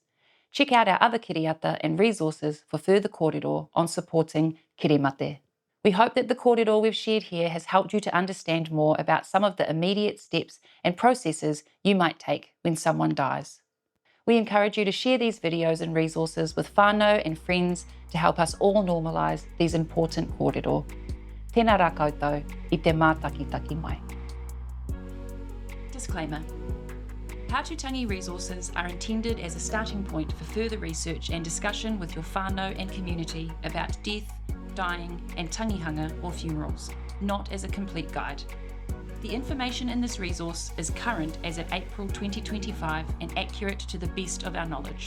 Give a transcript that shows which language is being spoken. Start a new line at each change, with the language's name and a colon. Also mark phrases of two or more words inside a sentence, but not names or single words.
English: Check out our other kiriata and resources for further kōrero on supporting kiremate. We hope that the kōrero we've shared here has helped you to understand more about some of the immediate steps and processes you might take when someone dies. We encourage you to share these videos and resources with whānau and friends to help us all normalise these important kōrero.
Māori: Tēnā rā koutou I te mātakitaki mai.
English: Disclaimer. How To Tangi resources are intended as a starting point for further research and discussion with your whānau and community about death, dying and tangihanga or funerals, not as a complete guide. The information in this resource is current as at April 2025 and accurate to the best of our knowledge.